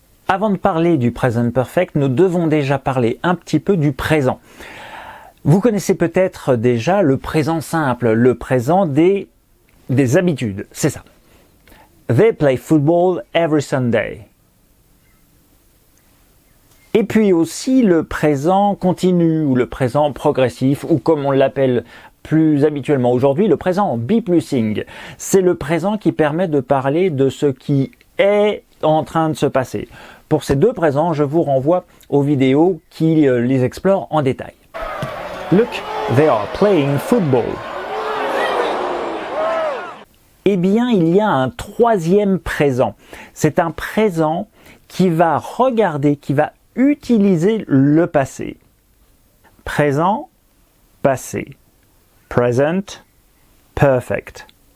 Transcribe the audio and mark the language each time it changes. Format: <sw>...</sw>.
<fr>Avant de parler du present perfect, nous devons déjà parler un petit peu du présent. Vous connaissez peut-être déjà le présent simple, le présent des habitudes, c'est ça.</fr> <en>They play football every Sunday.</en> <fr>Et puis aussi le présent continu ou le présent progressif ou comme on l'appelle plus habituellement aujourd'hui, le présent be plusing. C'est le présent qui permet de parler de ce qui est en train de se passer. Pour ces deux présents, je vous renvoie aux vidéos qui les explorent en détail.</fr> <en>Look, they are playing football.</en> <fr>Eh bien, il y a un troisième présent. C'est un présent qui va regarder, qui va utiliser le passé. Présent, passé.</fr> <en>Present, perfect.</en>